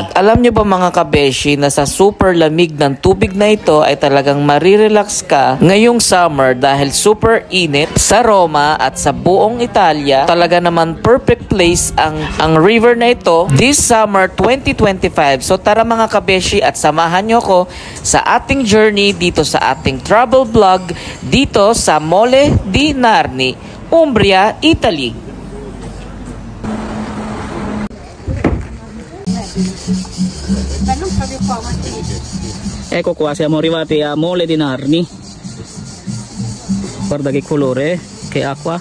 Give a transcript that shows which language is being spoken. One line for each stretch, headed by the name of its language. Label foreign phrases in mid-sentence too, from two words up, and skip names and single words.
Filipino: Alam nyo ba mga kabeshi na sa super lamig ng tubig na ito ay talagang marirelax ka ngayong summer dahil super init sa Roma at sa buong Italia. Talaga naman
English: perfect place
Filipino: ang river na ito
English: this summer 2025.
Filipino: So tara mga kabeshi at samahan nyo ko sa ating journey dito sa ating
English: travel vlog
Filipino: dito sa Mole di Narni, Umbria, Italy.
Italian: Ecco qua, siamo arrivati a Mole di Narni. Guarda che colore, che acqua.